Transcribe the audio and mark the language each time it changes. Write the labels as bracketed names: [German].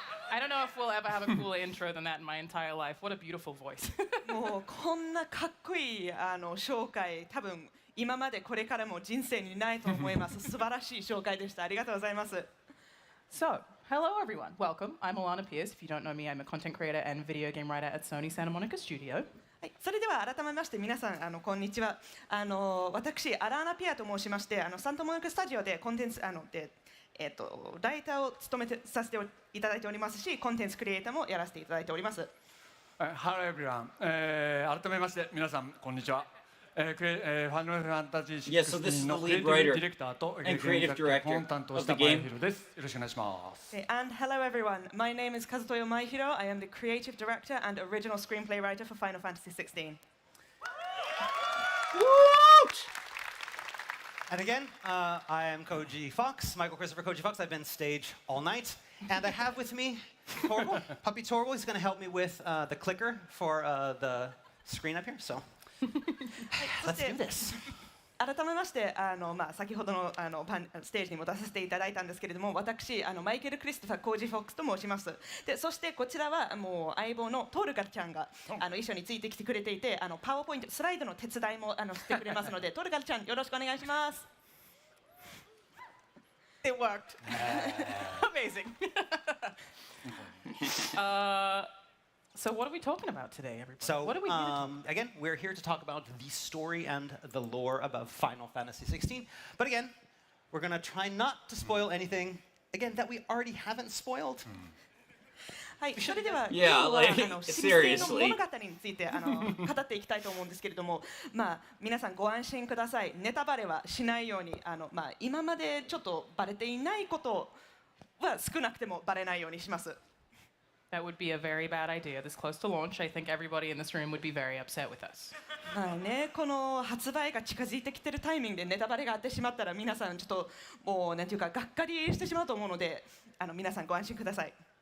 [English] I don't know if we'll ever have a cooler intro than that in my entire life. What a beautiful voice. [Japanese] もうこんなかっこいい紹介、多分今までこれからも人生にないと思います。素晴らしい紹介でした。ありがとうございます。 [English] So, hello, everyone. Welcome. I'm Alana Pierce. If you don't know me, I'm a content creator and video game writer at Sony Santa Monica Studio. [Japanese] はい、それでは改めまして皆さんこんにちは。私アラーナピアと申しましてサンタモニカスタジオでコンテンツライターを務めさせていただいておりますし、コンテンツクリエイターもやらせていただいております。 [English] Hello everyone、 [Japanese] 改めまして皆さんこんにちは。ファイナルファンタジー16のクリエイティブディレクターとゲーム作家を担当した前広です。よろしくお願いします。 [English] And hello everyone, my name is Kazutoyo Maehiro. I am the creative director and original screenplay writer for Final Fantasy XVI. And again, I am Koji Fox, Michael Christopher Koji Fox. I've been stage all night. And I have with me Torval, Puppy Torval. He's going to help me with the clicker for the screen up here. So let's do this. [Japanese] 改めまして先ほどのステージにも出させていただいたんですけれども、私マイケル・クリストファー・コージ・フォックスと申します。でそしてこちらはもう相棒のトールガルちゃんが一緒についてきてくれていて、パワーポイントスライドの手伝いもしてくれますのでトールガルちゃんよろしくお願いします。 [English] It worked. Amazing. So what are we talking about today, everybody? So what are we here to talk again, we're here to talk about the story and the lore about Final Fantasy XVI. But again, we're going to try not to spoil anything, again, that we already haven't spoiled. [Japanese] はい、それでは [English] Yeah, [Japanese] 今日は [English] like, [Japanese] XVI の [English] seriously. [Japanese] 物語について語っていきたいと思うんですけれども、皆さんご安心ください。ネタバレはしないように今までちょっとバレていないことは少なくてもバレないようにします。 [English] That would be a very bad idea. This close to launch, I think everybody in this room would be very upset with us. [Japanese] ね、この発売が近づいてきてるタイミングでネタバレがあってしまったら皆さんちょっともうなんていうかがっかりしてしまうと思うので皆さんご安心ください。